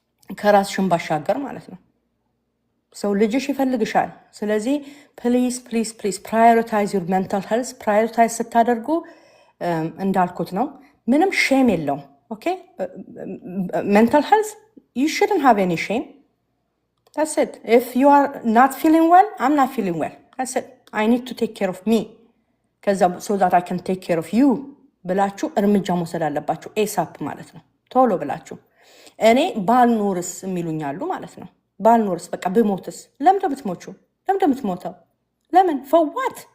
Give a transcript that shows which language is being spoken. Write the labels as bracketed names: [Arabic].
[Amharic] ከራስሽን ባሻገር ማለት ነው። ሰው ልጅሽ ይፈልግሻል። ስለዚህ [English] ፕሊዝ ፕራዮሪታይዝ ዩር ሜንታል ሄልዝ። [Amharic] ፕራዮሪታይዝ ስታደርጉ እንዳልኩት ነው፣ ምንም ሼም የለውም። [English] ኦኬ ሜንታል ሄልዝ you shouldn't have any shame. That's it. If you are not feeling well, I'm not feeling well. That's it. I need to take care of me so that I can take care of you [Amharic] ብላችሁ እርምጃ መውሰድ አለባችሁ። ኤሳፕ ማለት ነው፣ ቶሎ ብላችሁ። እኔ ባልኖርስ የሚሉኛሉ ማለት ነው። ባልኖርስ በቃ ብሞትስ? ለምን ብትሞቹ? ለምን ብትሞተው? ለምን ፈዋት?